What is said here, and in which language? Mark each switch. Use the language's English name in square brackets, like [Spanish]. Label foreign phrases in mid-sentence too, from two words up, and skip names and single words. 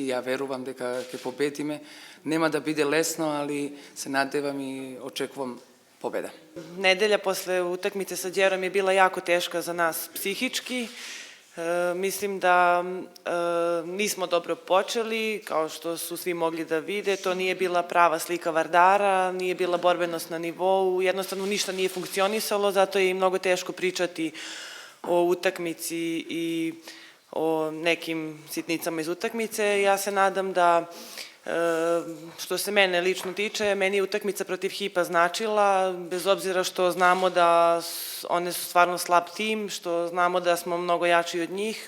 [Macedonian] Ја верувам дека ќе победиме. Нема да биде лесно, али се надевам и очекувам победа. [Serbian] Неделја после утакмице со Ѓером е била јако тешка за нас психички. Мислим да нисмо добро почели, као што су сви могли да виде. То nije bila prava slika Vardara, nije bila borbenost na nivou, jednostavno ništa nije funkcionisalo, zato je i mnogo teško pričati o utakmici i o nekim sitnicama iz utakmice. Ja se nadam da, što se mene lično tiče, meni je utakmica protiv Hipa značila, bez obzira što znamo da one su stvarno slab tim, što znamo da smo mnogo jači od njih.